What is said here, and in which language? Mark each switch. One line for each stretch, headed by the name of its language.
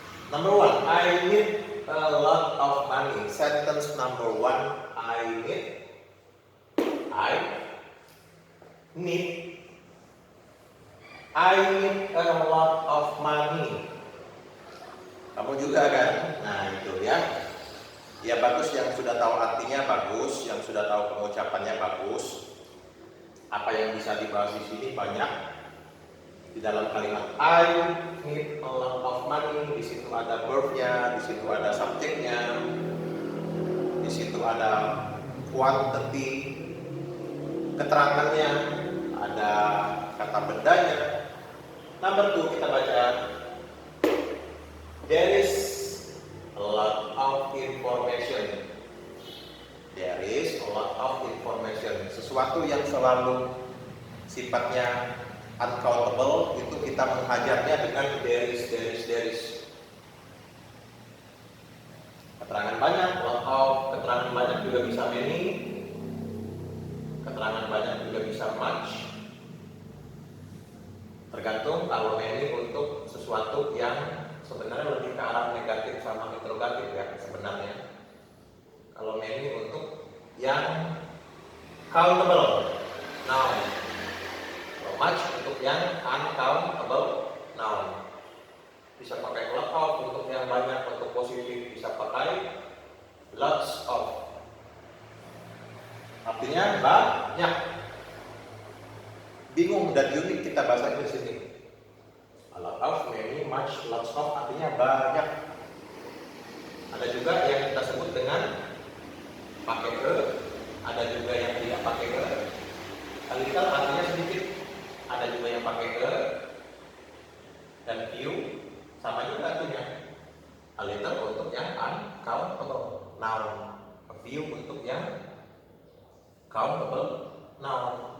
English: Number 1, I need a lot of money. Sentence number 1, I need a lot of money.
Indonesian: Kamu juga kan? Nah itu ya. Ya bagus, yang sudah tahu artinya bagus, yang sudah tahu pengucapannya bagus. Apa yang bisa dibahas di sini banyak. Di dalam kalimat
English: I need a lot of money,
Indonesian: di situ ada verb-nya, di situ ada subjeknya, di situ ada quantity, keterangannya, ada kata bendanya.
English: Number 2
Indonesian: kita baca,
English: there is a lot of information. There is a lot of information.
Indonesian: Sesuatu yang selalu sifatnya uncountable itu kita menghajarnya dengan there is. Keterangan banyak, lot of, keterangan banyak juga bisa many, keterangan banyak juga bisa much. Tergantung, kalau many untuk sesuatu yang sebenarnya lebih ke arah negatif sama interrogatif ya sebenarnya. Kalau many untuk yang countable, noun. Kalau much untuk yang uncountable, noun. Bisa pakai lot of untuk yang banyak, untuk positif bisa pakai lots of. Artinya banyak. Bingung dan unik kita bahasa di sini.
English: A lot of, many, much, lots of
Indonesian: artinya banyak. Ada juga yang kita sebut dengan pakai ke, ada juga yang tidak pakai ke. A little artinya sedikit, ada juga yang pakai ke, dan few sama juga artinya. A little untuk yang uncountable, noun. A few untuk yang countable, noun.